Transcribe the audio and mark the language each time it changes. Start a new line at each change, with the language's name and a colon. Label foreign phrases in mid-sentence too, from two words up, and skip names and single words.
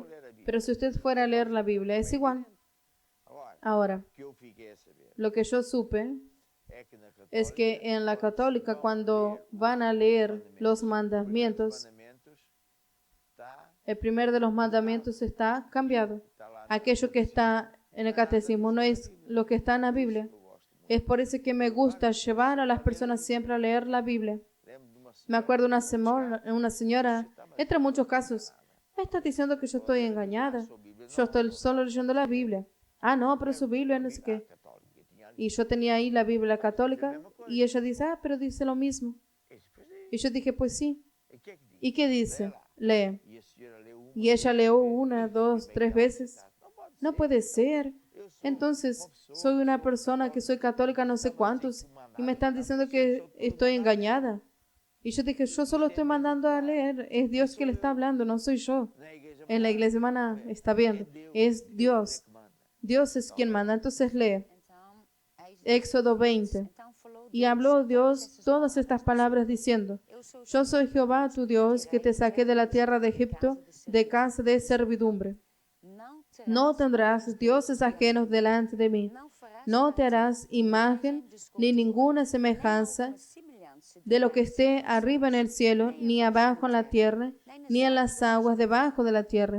Spanish: Pero si usted fuera a leer la Biblia, es igual. Ahora, lo que yo supe es que en la católica, cuando van a leer los mandamientos, El primer de los mandamientos está cambiado.
Portuguese: Está lá na-
Spanish: Aquello que está en el catecismo no es lo que está en la Biblia.
Portuguese: Eu gosto muito.
Spanish: Es por eso que me gusta llevar a las personas siempre a leer la Biblia.
Portuguese: Lembro de uma
Spanish: Me
Portuguese: senhora
Spanish: acuerdo que una señora, entre muchos casos, me está diciendo que yo estoy engañada. Yo estoy solo leyendo la Biblia. Ah, no, pero su Biblia no sé qué.
Portuguese: católica, tinha ali.
Spanish: Y yo tenía ahí la Biblia católica y ella dice, ah, pero dice lo mismo. Y yo dije, pues sí.
Portuguese: E que é que diz?
Spanish: ¿Y qué dice? Lee.
Portuguese: E a senhora leu uma
Spanish: Y ella leyó una, dos, tres veces.
Portuguese: Não pode ser.
Spanish: No puede ser.
Portuguese: Eu sou
Spanish: Entonces,
Portuguese: uma pessoa
Spanish: soy una persona que soy católica no sé cuántos y me están diciendo que estoy engañada. Y yo dije, yo solo estoy mandando a leer. Es Dios que le está hablando, no soy yo.
Portuguese: na igreja
Spanish: En la iglesia hermana está viendo. Es Dios.
Portuguese: que manda.
Spanish: Dios es quien manda. Entonces lee
Portuguese: Então, Éxodo 20. então falou
Spanish: Y
Portuguese: Deus
Spanish: habló Dios
Portuguese: essas todas palavras.
Spanish: estas palabras diciendo,
Portuguese: Eu sou o
Spanish: yo
Portuguese: Senhor
Spanish: soy Jehová tu Dios que te saqué de la tierra de Egipto, de casa de servidumbre. No tendrás dioses ajenos delante de mí. No te harás imagen ni ninguna semejanza de lo que esté arriba en el cielo, ni abajo en la tierra, ni en las aguas debajo de la tierra.